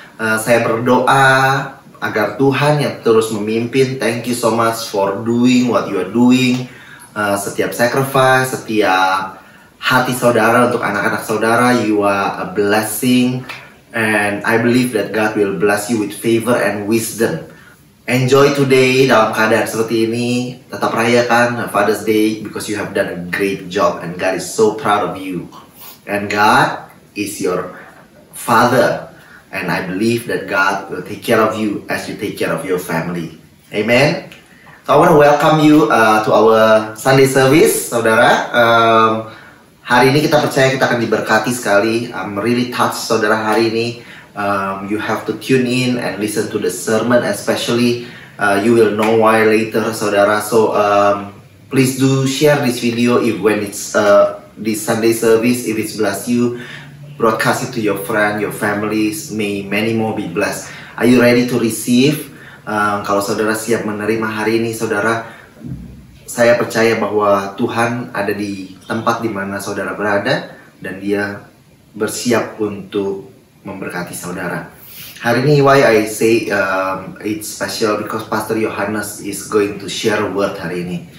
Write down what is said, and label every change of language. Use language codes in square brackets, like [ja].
[id] Saya berdoa agar Tuhan yang terus memimpin. [en] Thank you so much for doing what you are doing. [id] Setiap sacrifice, setiap hati saudara untuk anak-anak saudara, [en] you are a blessing. And I believe that God will bless you with favor and wisdom. Enjoy today [id] dalam keadaan seperti ini. Tetap rayakan [en] Father's Day because you have done a great job and God is so proud of you. And God is your Father. And I believe that God will take care of you as you take care of your family. Amen. So I want to welcome you to our Sunday service, saudara. [id] Hari ini kita percaya kita akan diberkati sekali. [en] I'm really touched, saudara, [id] hari ini. [en] You have to tune in and listen to the sermon, especially you will know why later, saudara. So please do share this video if when it's this Sunday service, if it's bless you, broadcast it to your friend, your families. May many more be blessed. Are you ready to receive? [id] Kalau saudara siap menerima hari ini, saudara, saya percaya bahwa Tuhan ada di tempat di mana saudara berada dan Dia bersiap untuk memberkati saudara. Hari ini [en] why I say it's special because Pastor Yohanes is going to share a word [id] hari ini.